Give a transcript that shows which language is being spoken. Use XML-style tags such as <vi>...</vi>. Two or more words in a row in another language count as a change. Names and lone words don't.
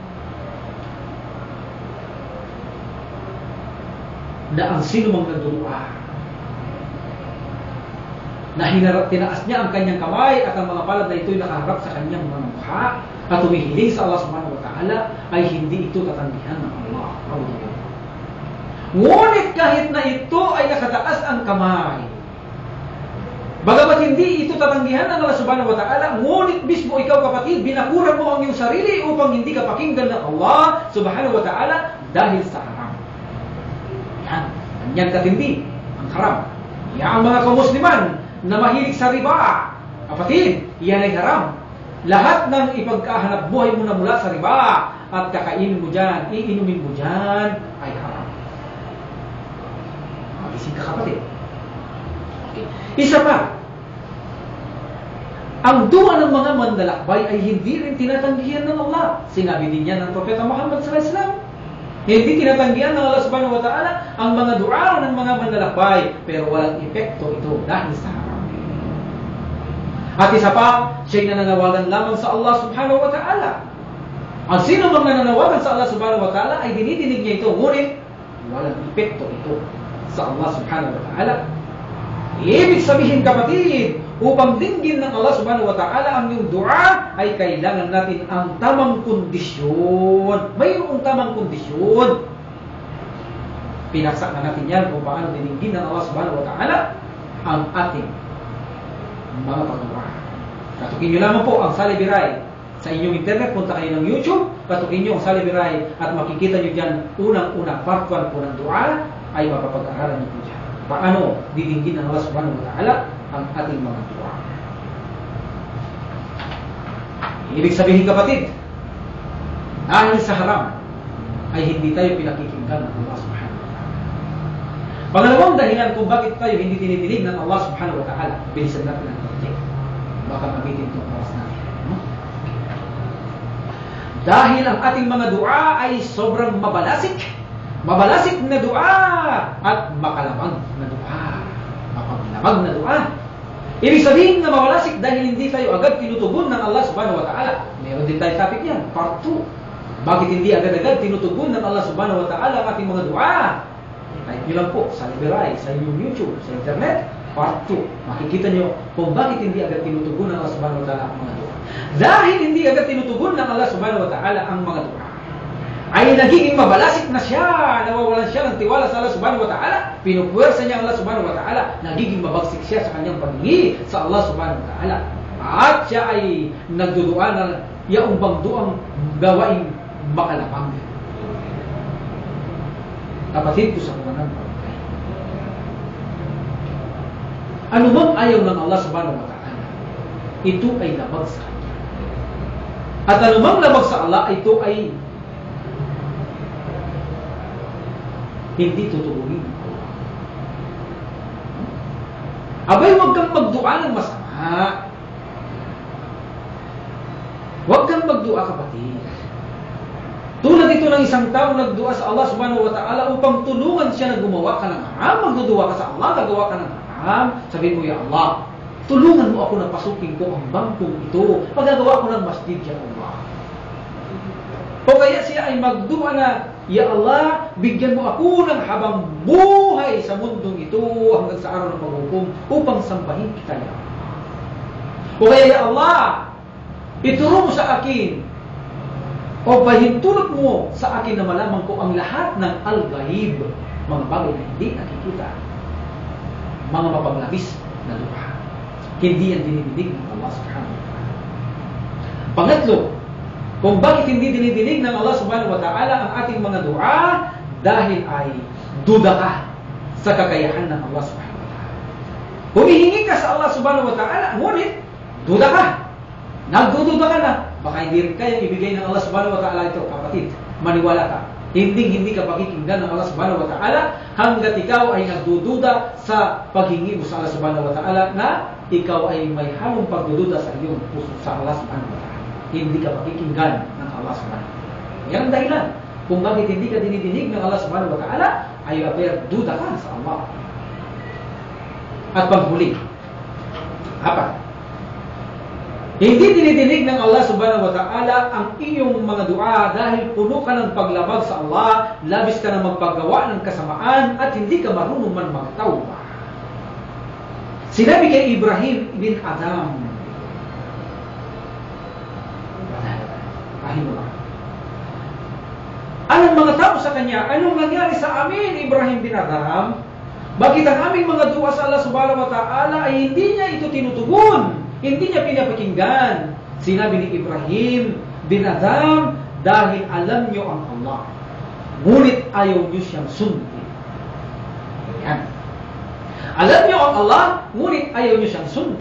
<tl>na ang sino mang nagdudua na tinaas niya ang kanyang kamay at ang mga palad na ito'y nakaharap sa kanyang mga mukha at humihiling sa Allah</tl> <ar>سبحانه وتعالى,</ar> <tl>ay hindi ito tatanggihan ng Allah. Ngunit kahit na ito ay nakataas ang kamay, bagamat hindi ito tatanggihan ng Allah</tl> <ar>سبحانه وتعالى,</ar> <tl>ngunit mismo ikaw kapatid, binakuran mo ang iyong sarili upang hindi ka pakinggan ng Allah</tl> <ar>سبحانه وتعالى</ar> <tl>dahil sa haram. Yan katindi ang haram. Yan ang mga kamusliman na mahilig sa riba, kapatid, yan ay haram. Lahat ng ipagkahanap buhay mo na mula sa riba at kakainin mo dyan, iinumin mo dyan, ay haram. Magising ka, kapatid. Okay. Isa pa, ang dua ng mga mandalakbay ay hindi rin tinatanggihan ng Allah. Sinabi din yan ng Propeta Muhammad</tl> <ar>صلى الله عليه وسلم.</ar> <tl>Hindi tinatanggihan ng Allah</tl> <ar>سبحانه وتعالى</ar> <tl>ang mga dua ng mga mandalakbay, pero walang epekto ito dahil sa haram. At isa pa, siya'y nananawagan lamang sa Allah</tl> <ar>سبحانه وتعالى.</ar> <tl>Ang sino mang nananawagan sa Allah</tl> <ar>سبحانه وتعالى</ar> <tl>ay dinidinig niya ito, ngunit walang epekto ito sa Allah</tl> <ar>سبحانه وتعالى.</ar> <tl>Ibig sabihin, kapatid, upang dinggin ng Allah</tl> <ar>سبحانه وتعالى</ar> <tl>ang iyong dua, ay kailangan natin ang tamang kondisyon. Mayroong tamang kondisyon. Pinaksak na natin yan kung paano dinggin ng Allah</tl> <ar>سبحانه وتعالى</ar> <tl>ang ating mga pagdua. Katukin nyo lamang po ang Salih Biray sa inyong internet. Punta kayo ng YouTube, katukin nyo ang Salih Biray at makikita nyo dyan unang-una part 1 po ng dua ay mapapag-aralan nyo po dyan. Paano didinggin ng Allah</tl> <ar>سبحانه وتعالى</ar> <tl>ang ating mga dua. Ibig sabihin, kapatid, dahil sa haram ay hindi tayo pinakikinggan ng Allah</tl> <ar>سبحانه وتعالى.</ar> <tl>Pangalawang dahilan kung bakit tayo hindi tinidinig ng Allah</tl> <ar>سبحانه وتعالى,</ar> <tl>bilisan natin ang konti. Baka mabitin itong oras natin. Dahil ang ating mga dua ay sobrang mabalasik. Mabalasik na dua at makalamang na dua. Mapaglamag na dua. Ibig sabihin na mabalasik dahil hindi tayo agad tinutugon ng Allah</tl> <ar>سبحانه وتعالى.</ar> <tl>Meron din tayo topic yan, part 2. Bakit hindi agad-agad tinutugon ng Allah</tl> <ar>سبحانه وتعالى</ar> <tl>ang ating mga dua? Kahit nyo lang po sa Liberay, sa inyong YouTube, sa internet, part 2. Makikita nyo kung bakit hindi agad tinutugon ng Allah</tl> <ar>سبحانه وتعالى</ar> <tl>ang mga dua. Dahil hindi agad tinutugon ng Allah</tl> <ar>سبحانه وتعالى</ar> <tl>ang mga dua, ay nagiging mabalasik na siya, nawawalan siya ng tiwala sa Allah</tl> <ar>سبحانه وتعالى,</ar> <tl>pinupuwersa niya ang Allah</tl> <ar>سبحانه وتعالى,</ar> <tl>nagiging mabagsik siya sa kanyang paghingi sa Allah</tl> <ar>سبحانه وتعالى.</ar> <tl>At siya ay nagdudua na yaong bangduang gawaing makalapang. Kapatid ko sa kumanan pagkay, ano mang ayaw ng Allah</tl> <ar>سبحانه وتعالى,</ar> <tl>ito ay labag sa kanya. At ano mang labag sa Allah, ito ay hindi tutugunin ng Allah. Abay, huwag kang magdua ng masama. Huwag kang magdua, kapatid. Tulad ito ng isang taong nagdua sa Allah</tl> <ar>سبحانه وتعالى</ar> <tl>upang tulungan siya na gumawa ka ng haram. Magdudua ka sa Allah, nagawa ka ng haram. Sabihin mo,</tl> <ar>يا الله,</ar> <tl>tulungan mo ako na pasukin ko ang bangkong ito. Pagagawa ko ng masjid,</tl> <ar>يا الله.</ar> <tl>O kaya siya ay magdua na,</tl> <ar>يا الله,</ar> <tl>bigyan mo ako ng habang buhay sa mundong ito hanggang sa araw ng paghukom upang sambahin kita,</tl> <ar>يا الله.</ar> <tl>O kaya,</tl> <ar>يا الله,</ar> <tl>ituro mo sa akin o pahintulot mo sa akin na malaman ko ang lahat ng al-ghaib, mga bagay na hindi nakikita, mga mapanglabis na dua. Hindi yan dinidinig ng Allah</tl> <ar>سبحانه وتعالى.</ar> <tl>Pangatlo, kung bakit hindi dinidinig ng Allah</tl> <ar>سبحانه وتعالى</ar> <tl>ang ating mga dua, dahil ay duda ka sa kakayahan ng Allah</tl> <ar>سبحانه وتعالى.</ar> <tl>Humihingi ka sa Allah</tl> <ar>سبحانه وتعالى,</ar> <tl>ngunit duda ka. Nagdududa ka na. Baka hindi rin kayang ibigay ng Allah</tl> <ar>سبحانه وتعالى</ar> <tl>ito, kapatid. Maniwala ka. Hindi ka pakikinggan ng Allah</tl> <ar>سبحانه وتعالى</ar> <tl>hanggat ikaw ay nagdududa sa paghingi mo sa Allah</tl> <ar>سبحانه وتعالى</ar> <tl>na ikaw ay may halong pagdududa sa iyong puso sa Allah</tl> <ar>سبحانه وتعالى.</ar> <tl>Hindi ka pakikinggan ng Allah</tl> <ar>سبحانه وتعالى.</ar> <tl>Yan ang dahilan kung bakit hindi ka dinidinig ng Allah</tl> <ar>سبحانه وتعالى,</ar> <tl>ay duda ka sa Allah. At panghuli, Apat, hindi dinidinig ng Allah</tl> <ar>سبحانه وتعالى</ar> <tl>ang iyong mga dua dahil puno ka ng paglabag sa Allah, labis ka ng magpagawa ng kasamaan, at hindi ka marunong man magtawba. Sinabi kay Ibrahim ibn Adam, rahimahullah, anong mga tao sa kanya? Anong nangyari sa amin, Ibrahim bin Adam? Bakit ang aming mga dua sa Allah</tl> <ar>سبحانه وتعالى</ar> <tl>ay hindi niya ito tinutugon? Hindi niya pinapakinggan? Sinabi ni Ibrahim bin Adam, dahil alam niyo ang Allah, ngunit ayaw niyo siyang sundin. Yan. Alam niyo ang Allah, ngunit ayaw niyo siyang sundin.</tl>